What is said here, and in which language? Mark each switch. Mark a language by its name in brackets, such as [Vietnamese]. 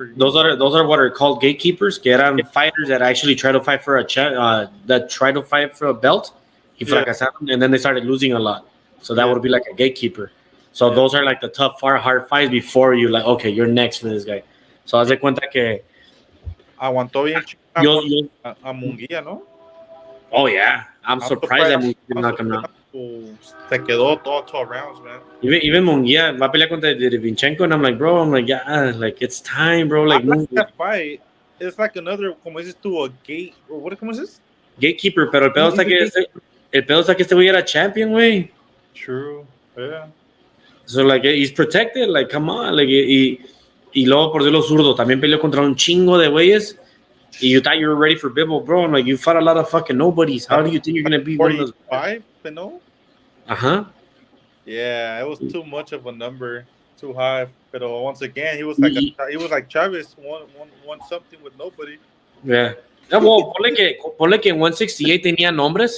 [English] Those are what are called gatekeepers. [Spanish] Que eran [English] fighters that actually try to fight for a belt. [Spanish] Y fracasaron, [English] and then they started losing a lot. So that would be like a gatekeeper. So those are like the tough, hard fights before you like, okay, you're next for this guy. [Spanish] So haz de cuenta que aguantó bien a Munguía, ¿no? [English] Oh yeah, I'm surprised that Munguía did not come out. [Spanish] Se quedó todo 12 rounds, man. [English] Even Munguía [Spanish] va a pelear contra [English] Derevchenko, and I'm like, yeah, like it's time, bro. Like that fight, it's like another, [Spanish] como dices tú, [English] a gate, or what? [Spanish] ¿Cómo es [English] this? [Spanish] Gatekeeper, pero el pedo está que este güey era champion, güey. [English] True, yeah. So like he's protected, like come on, like [Spanish] y luego por decirlo zurdo también peleó contra un chingo de güeyes. [English] Y you thought you were ready for Bivol, bro. I'm like, you fought a lot of fucking nobodies. How do you think you're gonna be [Spanish] 45, no? Uh-huh. [English] Yeah, it was too much of a number, too high. But once again, he was like Chavez, won something with nobody. Yeah. Yeah, well, [Spanish] ponle que en 168 tenía nombres.